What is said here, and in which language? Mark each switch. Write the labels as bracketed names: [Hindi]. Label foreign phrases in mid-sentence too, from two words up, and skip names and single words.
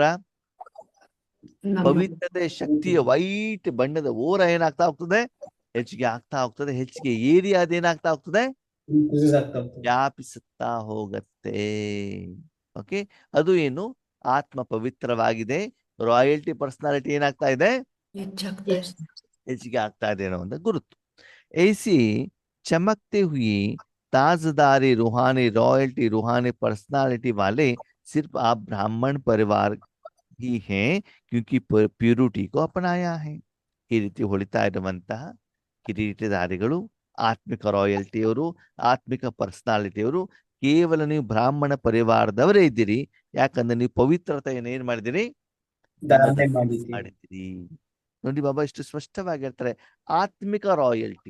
[Kannada] ಪವಿತ್ರತೆ ಶಕ್ತಿಯ ವೈಟ್ ಬಣ್ಣದ ಓರ ಏನಾಗ್ತಾ ಹೋಗ್ತದೆ, ಹೆಚ್ಚಿಗೆ ಆಗ್ತಾ ಹೋಗ್ತದೆ. ಹೆಚ್ಚಿಗೆ ಏರಿಯಾ ಅದೇನಾಗ್ತಾ ಹೋಗ್ತದೆ, ವ್ಯಾಪಿಸುತ್ತಾ ಹೋಗತ್ತೆ. ಓಕೆ, ಅದು ಏನು? ಆತ್ಮ ಪವಿತ್ರವಾಗಿದೆ, [English] royalty personality [Kannada] ಏನಾಗ್ತಾ ಇದೆ, ಹೆಚ್ಚಾಗ್ತಾ ಇದೆ. ಹೆಚ್ಚಿಗೆ ಆಗ್ತಾ ಇದೆ ಅನ್ನೋ ಒಂದು ಗುರುತು. [Hindi] ऐसी चमकते हुए ताजदारी रूहानी रॉयल्टी रूहानी पर्सनालिटी वाले सिर्फ आप ब्राह्मण परिवार ही हैं, क्योंकि ಪ್ಯೂರಿಟಿ को अपनाया है. [Kannada] ಈ ರೀತಿ ಹೊಳಿತಾ ಇರುವಂತಹ ಕಿರೀಟಧಾರಿಗಳು, ಆತ್ಮಿಕ ರಾಯಲ್ಟಿಯವರು, ಆತ್ಮಿಕ ಪರ್ಸನಾಲಿಟಿಯವರು ಕೇವಲ ನೀವು ಬ್ರಾಹ್ಮಣ ಪರಿವಾರದವರೇ ಇದ್ದೀರಿ. ಯಾಕಂದ್ರೆ ನೀವು ಪವಿತ್ರತೆಯನ್ನು ಏನ್ ಮಾಡಿದಿರಿ, ಧಾರಣೆ ಮಾಡಿದ್ದೀವಿ. ಮಾಡಿದ್ದೀರಿ. ನೋಡಿ ಬಾಬಾ ಇಷ್ಟು ಸ್ಪಷ್ಟವಾಗಿ ಹೇಳ್ತಾರೆ, ಆತ್ಮಿಕ ರಾಯಲ್ಟಿ.